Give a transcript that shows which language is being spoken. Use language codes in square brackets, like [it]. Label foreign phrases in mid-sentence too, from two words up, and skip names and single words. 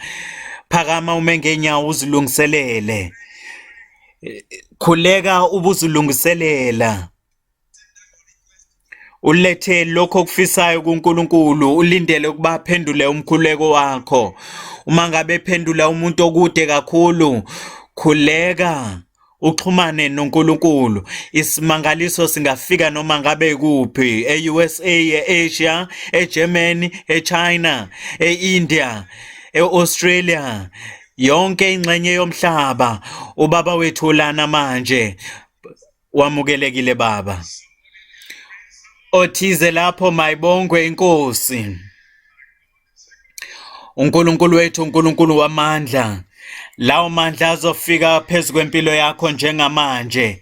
[zu] Phakama ume ngenyawo uzilungiselele, khuleka ubuzilungiselela, ulethe lokho okufisayo kuNkulunkulu, ulindele ukuba aphendule umkhuleko wakho. Uma ngabe ephendula umuntu okude kakhulu, khuleka uxhumane noNkulunkulu. Isimangaliso singafika noma ngabe kuphi, e-USA, e-Asia, e-Germany, e-China, e-India, e-Australia, yonke ingxenye yomhlaba. uBaba wethu lana manje, wamukelekile Baba. Othize lapho mayibongwe inkosi. uNkulunkulu wethu, uNkulunkulu wamandla, lawo mandla azofika phezu kwempilo yakho njengamanje.